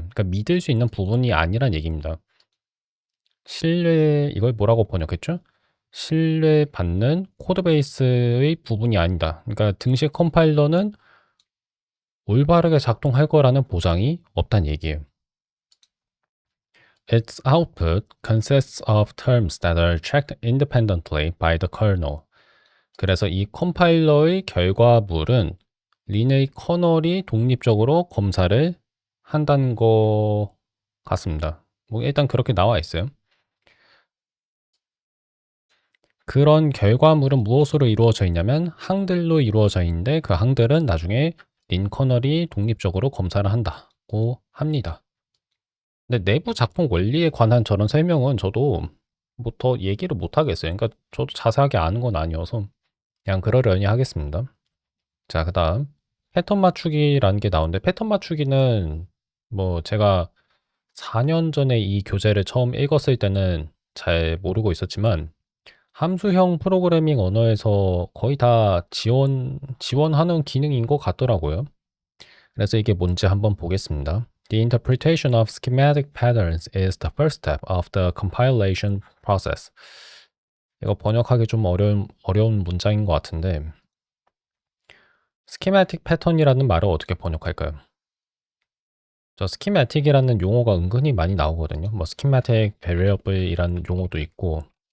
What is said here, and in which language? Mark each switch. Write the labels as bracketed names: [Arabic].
[Korean] 그러니까 믿을 수 있는 부분이 아니란 얘기입니다. 이걸 뭐라고 번역했죠? 신뢰받는 코드베이스의 부분이 아니다. 그러니까 등식 컴파일러는 올바르게 작동할 거라는 보장이 없다는 얘기예요. [English] Its output consists of terms that are checked independently by the kernel. [Korean] 그래서 이 컴파일러의 결과물은 린의 커널이 독립적으로 검사를 한다는 것 같습니다. 뭐 일단 그렇게 나와 있어요. 그런 결과물은 무엇으로 이루어져 있냐면 항들로 이루어져 있는데 그 항들은 나중에 린 커널이 독립적으로 검사를 한다고 합니다. 근데 내부 작동 원리에 관한 저런 설명은 저도 뭐 더 얘기를 못 하겠어요. 그러니까 저도 자세하게 아는 건 아니어서 그냥 그러려니 하겠습니다. 자, 그다음 패턴 맞추기라는 게 나오는데 패턴 맞추기는 뭐 제가 4년 전에 이 교재를 처음 읽었을 때는 잘 모르고 있었지만 함수형 프로그래밍 언어에서 거의 다 지원하는 기능인 것 같더라고요. 그래서 이게 뭔지 한번 보겠습니다. [English] The interpretation of schematic patterns is the first step of the compilation process. [Korean] 이거 번역하기 좀 어려운 문장인 것 같은데 schematic pattern이라는 말을 어떻게 번역할까요? 저 schematic이라는 용어가 은근히 많이 나오거든요. 뭐 schematic variable이라는 용어도 있고.